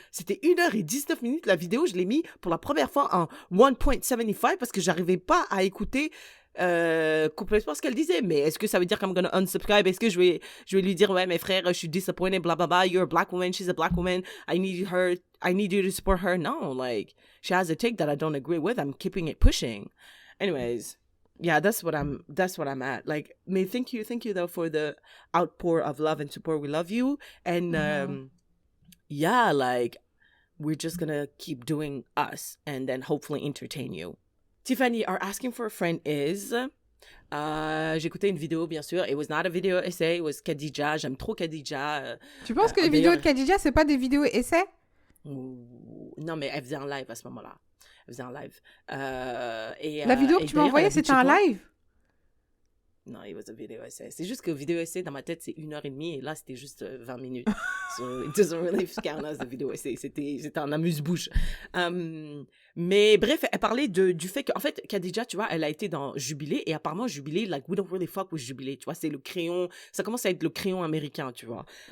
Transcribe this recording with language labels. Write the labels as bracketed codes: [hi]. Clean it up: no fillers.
[fr] C'était 1h19 la vidéo. Je l'ai mis pour la première fois en 1.75 parce que j'arrivais pas à écouter complètement ce qu'elle disait. Mais est-ce que ça veut dire qu' [en] I'm gonna unsubscribe? [fr] Est-ce que je vais lui dire, ouais, mes frères, je suis disappointed, blah, blah, blah. [en] You're a black woman, [fr] she's a black woman. [en] I need you to support her. No, like, she has a take that I don't agree with. I'm keeping it pushing. Anyways, yeah, that's what I'm at. Like, thank you though for the outpour of love and support. We love you. And yeah, like, we're just gonna keep doing us and then hopefully entertain you. Tiffany, our asking for a friend is... [fr] j'ai écouté une vidéo, bien sûr. [en] It was not a video essay, it was Khadija. [fr] J'aime trop Khadija. Tu penses que les vidéos de Khadija, c'est pas des vidéos essais? Non, mais elle faisait un live à ce moment-là. Elle faisait un live. La vidéo que tu m'as envoyée, c'était un live? [en] Non, it was a video essay. [fr] C'est juste que vidéo essay, dans ma tête, c'est 1h30 et là, c'était juste 20 minutes. [en] So, it doesn't really count as a video essay. [fr] C'était un amuse-bouche. Mais bref, elle parlait du fait qu'en fait, Khadija, tu vois, elle a été dans Jubilé et apparemment, Jubilé, like, [en] we don't really fuck with Jubilé, [fr] tu vois, c'est le crayon, ça commence à être le crayon américain, tu vois.